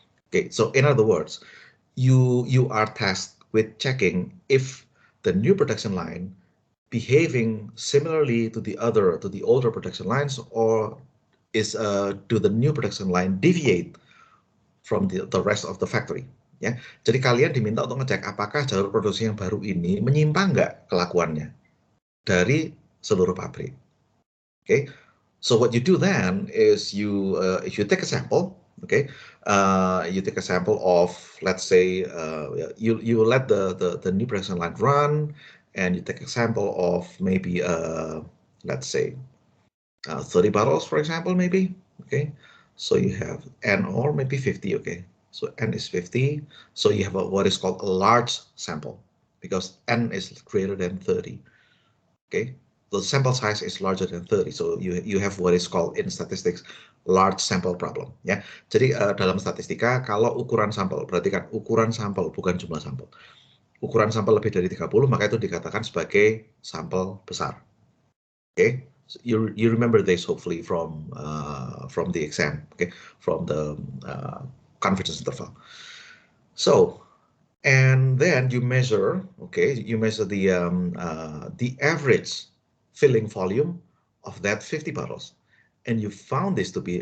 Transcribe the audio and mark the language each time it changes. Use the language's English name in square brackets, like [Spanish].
[English] Okay, so in other words, you are tasked with checking if the new production line behaving similarly to the older production lines, or do the new production line deviate from the rest of the factory. [Indonesian] Ya, jadi kalian diminta untuk ngecek apakah jalur produksi yang baru ini menyimpang nggak kelakuannya dari seluruh pabrik. [English] Okay, so what you do then is if you take a sample, okay, you take a sample of, let's say, you let the new production line run, and you take a sample of maybe let's say 30 bottles, for example, maybe. Okay, so you have n or maybe 50. Okay, so n is 50. So you have what is called a large sample because n is greater than 30. Okay, the sample size is larger than 30. So you have what is called in statistics large sample problem. [Indonesian] Ya, jadi dalam statistika kalau ukuran sampel, berarti kan ukuran sampel bukan jumlah sampel. Ukuran sampel lebih dari 30 maka itu dikatakan sebagai sampel besar. [English] Okay, so you remember this hopefully from the exam. Okay, from the confidence interval. So, and then you measure. Okay, you measure the average filling volume of that 50 bottles, and you found this to be.